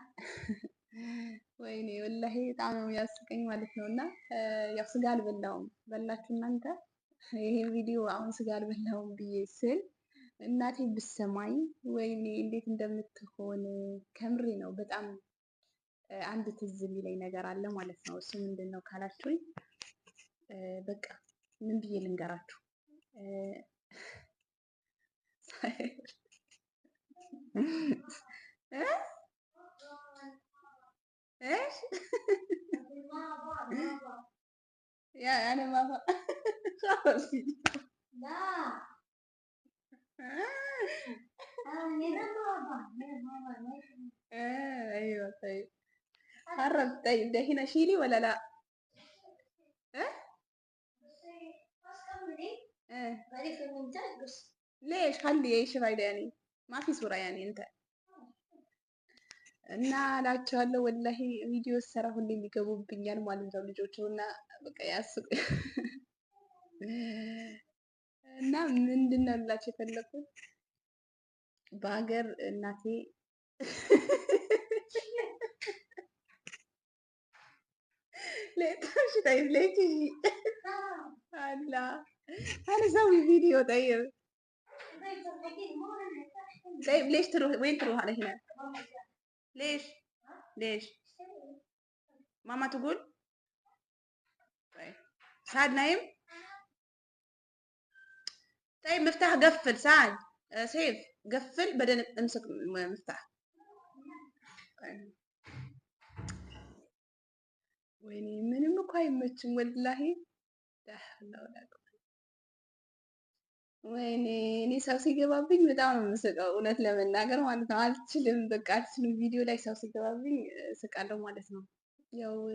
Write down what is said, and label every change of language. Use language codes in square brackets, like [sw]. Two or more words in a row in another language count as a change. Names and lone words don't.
[am] ወይኔ ወላሂ በጣም ነው ያስቀኝ ማለት ነው። እና ያው ስጋ አልበላውም በላችሁ እናንተ። ይሄ ቪዲዮ አሁን ስጋ አልበላውም ብዬ ስል እናቴ ብሰማኝ ወይኔ እንዴት እንደምትሆን ከምሬ ነው። በጣም አንድ ትዝ የሚለኝ ነገር አለ ማለት ነው። እሱ ምንድን ነው ካላችሁኝ በቃ ምን ብዬ ልንገራችሁ? [ar] ايش يا انا ما خلاص لا ايوه طيب قرب. طيب ده هنا شيلي ولا لا؟ ليش خلي ايش فايدة يعني ما في صورة يعني انت. [am] እና እላቸዋለሁ ወላሂ ቪዲዮ ሰራ ሁሌ የሚገቡብኛል ማለት ነው ልጆቹ። እና በቃ ያስቁ እና ምንድን ነው ልላቸው የፈለኩት በሀገር እናቴ [ar] ሌጣሽ طيب ليه تجي الله انا اسوي فيديو طيب طيب ليش تروح وين تروح على هنا ليش ليش ماما تقول طيب سعد نايم طيب مفتاح قفل سعد سيف قفل بعدين امسك مفتاح [am] ወይኔ ምንም እኮ አይመችም ወላሂ። ወይኔ እኔ ሰው ሲገባብኝ በጣም ነው የምስቀው እውነት ለመናገር ማለት ነው። አልችልም በቃ አልችልም። ቪዲዮ ላይ ሰው ሲገባብኝ ስቃለሁ ማለት ነው። ያው